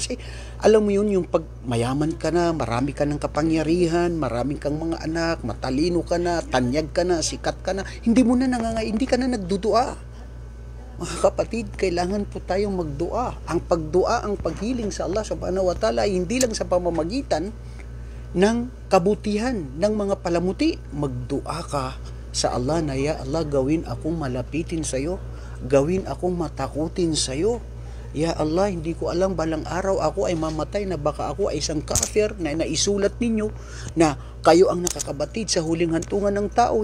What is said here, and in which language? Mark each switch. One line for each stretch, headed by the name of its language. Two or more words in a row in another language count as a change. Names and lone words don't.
Filipino: Kasi alam mo yun, yung pag mayaman ka na, marami ka ng kapangyarihan, marami kang mga anak, matalino ka na, tanyag ka na, sikat ka na, hindi ka na nagdudua. Mga kapatid, kailangan po tayong magdua. Ang pagdua, ang paghiling sa Allah
Arabic: سبحانه وتعالى
Filipino: ay hindi lang sa pamamagitan ng kabutihan ng mga palamuti. Magdua ka sa Allah na, ya Allah, gawin akong malapitin sa iyo, gawin akong matakutin sa iyo. Ya Allah, hindi ko alam, balang araw ako ay mamatay na baka ako ay isang kafir na naisulat ninyo na kayo ang nakakabatid sa huling hantungan ng tao.